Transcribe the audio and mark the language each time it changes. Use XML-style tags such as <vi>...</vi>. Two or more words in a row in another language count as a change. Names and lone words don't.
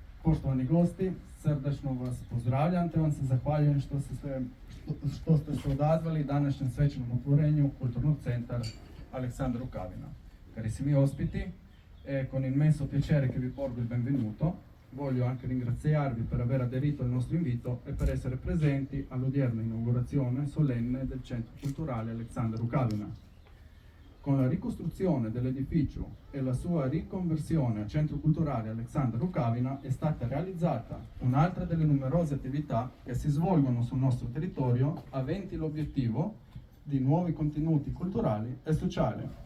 <hr>poštovani gosti, srdačno vas pozdravljam te vam se zahvaljujem što ste se odazvali današnjem svečanom otvorenju Kulturnog centra Aleksandra Rukavina.</hr> <it>Carissimi ospiti, è con immenso piacere che vi porgo il benvenuto. Voglio anche ringraziarvi per aver aderito al nostro invito e per essere presenti all'odierna inaugurazione solenne del Centro Culturale Aleksandar Rukavina. Con la ricostruzione dell'edificio e la sua riconversione a Centro Culturale Aleksandar Rukavina è stata realizzata un'altra delle numerose attività che si svolgono sul nostro territorio aventi l'obiettivo di nuovi contenuti culturali e sociali.</it>